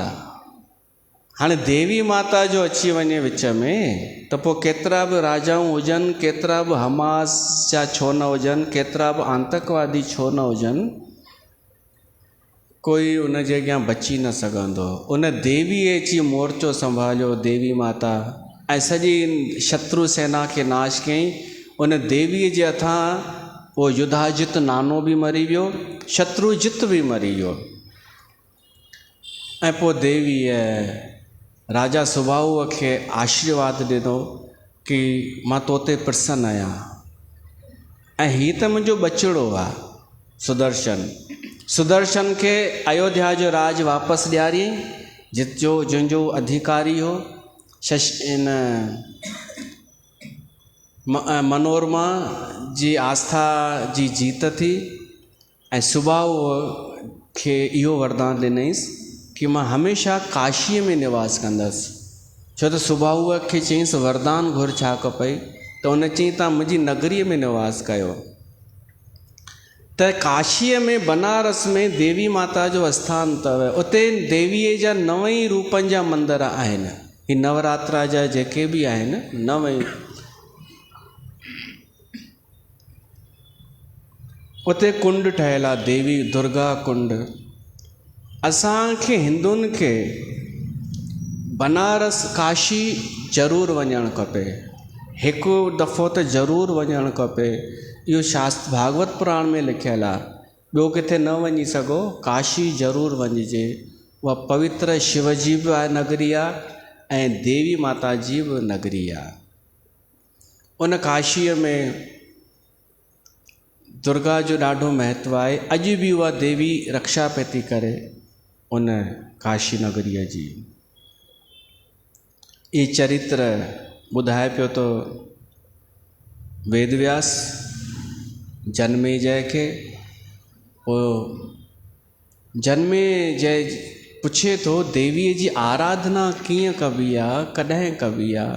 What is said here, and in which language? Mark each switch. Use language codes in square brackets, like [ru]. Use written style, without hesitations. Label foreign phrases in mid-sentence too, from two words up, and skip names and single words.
[sd] हाणे देवी माता जो अची वञे विच में, त पोइ केतिरा बि राजाऊं हुजनि, केतिरा बि हमास जा छो न हुजनि, केतिरा बि आतंकवादी छो न हुजनि, कोई उन जे अॻियां बची न सघंदो। उन देवीअ अची मोर्चो संभालियो, देवी माता, ऐं सॼी शत्रु सेना खे नाश कयईं। उन देवीअ जे हथां उहो युधाजित नानो बि मरी वियो, शत्रुजित बि मरी वियो। ऐं पोइ देवीअ राजा सुबाहुअ खे आशीर्वाद ॾिनो कि मां तो ते प्रसन्न आहियां, ऐं हीअ त मुंहिंजो बचिड़ो आहे सुदर्शन। सुदर्शन खे अयोध्या जो राज वापसि ॾियारियईं, जंहिंजो अधिकारी हो मनोरमा जी आस्था जी जीत थी। ऐं सुबाहु खे इहो वरदान ॾिनईंसि कि मां हमेशह काशीअ में निवास कंदसि। छो त सुबाहुअ खे चयईंसि वरदान घुर छा खपई, त उन चयईं तव्हां मुंहिंजी नगरीअ में निवास कयो। त काशीअ में बनारस में देवी माता जो आस्थान अथव, उते देवीअ जा 9 ई रूपनि जा मंदर आहिनि। ही नवरात्रा जा जेके बि आहिनि 9 ई, उते कुंड ठहियल आहे, देवी दुर्गा कुंड। असांखे हिंदुनि खे बनारस काशी ज़रूरु वञणु खपे, हिकु दफ़ो त ज़रूरु वञणु खपे। इहो शास्त्र भागवत पुराण में लिखियलु आहे, ॿियो किथे न वञी सघो, काशी ज़रूरु वञिजे। उहा पवित्र शिव जी बि आहे नगरी आहे ऐं देवी माता जी बि नगरी आहे। उन काशीअ में दुर्गा जो ॾाढो महत्व आहे। अॼु बि उहा देवी रक्षा पई थी करे उन काशी नगरीअ जी। ये चरित्र ॿुधाए पियो तो वेदव्यास जनमेजय खे। जनमेजय पुछे तो देवीअ जी आराधना कीअं कबी आहे, कॾहिं कबी आहे?